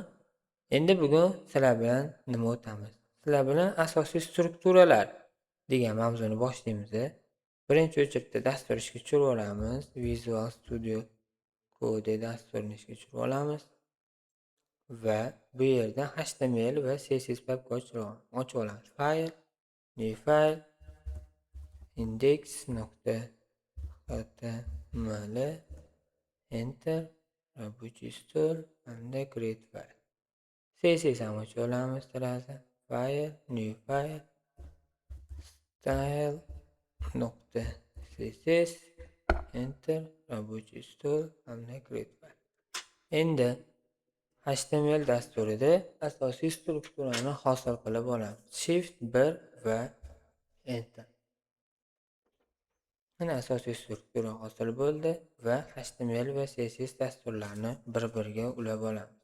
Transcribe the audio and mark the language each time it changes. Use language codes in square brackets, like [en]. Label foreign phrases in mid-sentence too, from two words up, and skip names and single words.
[uz] Endi bugun sizlar bilan nima o'tamiz? Sizlar bilan asosiy strukturalar degan mavzuni boshlaymiz. Birinchi o'chirda dastur ishga tushirib olamiz. Visual Studio Code dasturini ishga tushirib olamiz va bu yerdan HTML va CSS papka ochib olamiz. [en] File, new file, index.html, enter, [ru] рабочий стол [uz] hamda [en] create file. [uz] CSS ham ochib olamiz sirasi. [en] File, new file, style.css, enter, [ru] рабочий стол [uz] hamda [en] create file. [uz] Endi HTML dasturida asosiy strukturani hosil qilib olamiz. Shift 1 va enter. Mana asosiy struktura hosil bo'ldi va HTML va CSS dasturlarini bir-biriga ulab olamiz.